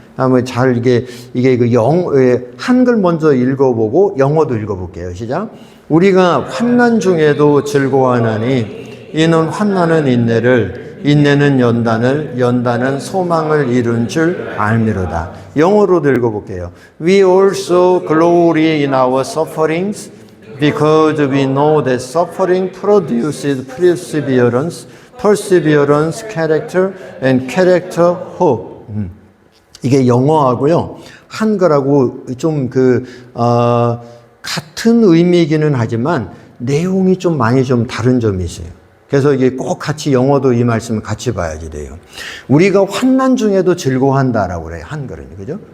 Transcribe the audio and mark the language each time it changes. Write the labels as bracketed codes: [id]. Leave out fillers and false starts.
[ko] 한번 잘 이게 그 한글 먼저 읽어보고 영어도 읽어볼게요. 시작. 우리가 환난 중에도 즐거워하나니 이는 환난은 인내를, 인내는 연단을, 연단은 소망을 이룬 줄 알미로다. 영어로도 읽어볼게요. [en] We also glory in our sufferings because we know that suffering produces perseverance, perseverance, character, and character, hope. [ko] 이게 영어하고요. 한글하고 좀 같은 의미이기는 하지만 내용이 좀 많이 좀 다른 점이 있어요. 그래서 이게 꼭 같이 영어도 이 말씀을 같이 봐야지 돼요. 우리가 환난 중에도 즐거워한다라고 그래요. 한글은. 그죠?